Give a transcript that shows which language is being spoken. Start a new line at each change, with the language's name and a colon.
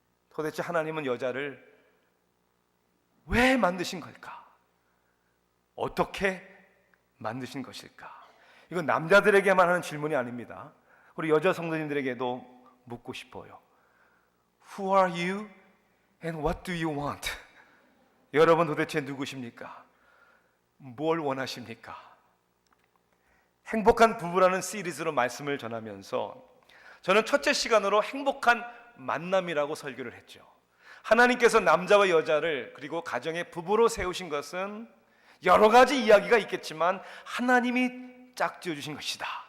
Korean: 도대체 하나님은 여자를 왜 만드신 걸까? 어떻게 만드신 것일까? 이건 남자들에게만 하는 질문이 아닙니다. 우리 여자 성도님들에게도 묻고 싶어요.
English: Who are you and what do you want?
Korean: 여러분 도대체 누구십니까? 뭘 원하십니까? 행복한 부부라는 시리즈로 말씀을 전하면서 저는 첫째 시간으로 행복한 만남이라고 설교를 했죠. 하나님께서 남자와 여자를 그리고 가정의 부부로 세우신 것은 여러 가지 이야기가 있겠지만 하나님이 짝지어 주신 것이다.